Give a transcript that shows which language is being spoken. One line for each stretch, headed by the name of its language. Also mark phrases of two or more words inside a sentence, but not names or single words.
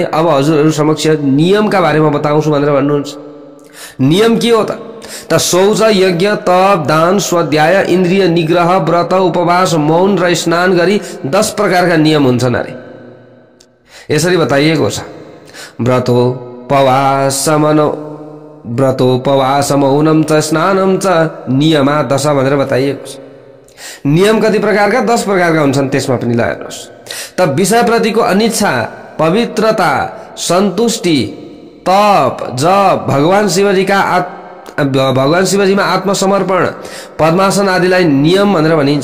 Nepali: अब हजुरहरू समक्ष नियमका बारेमा बताउँछु भनेर भन्नुहुन्छ। नियम के हो त शौच, यज्ञ, तप, दान, स्वाध्याय, इन्द्रिय निग्रह, व्रत, उपवास, मौन र स्नान गरी 10 प्रकारका नियम हुन्छन् अरे। यसरी बताइएको छ।
Sanskrit: व्रतोपवास मौनम च स्नानम च नियमा 10
Nepali: भनेर बताइएको छ। नियम कति प्रकारका? 10 प्रकारका हुन्छन्। त्यसमा पनि ल हेर्नुहोस्। त विषयप्रतिको अनिच्छा, पवित्रता, सन्तुष्टि, तप, जप, भगवान शिवजीमा आत्मसमर्पण, पद्मासन आदिलाई नियम भनेर भनिन्छ।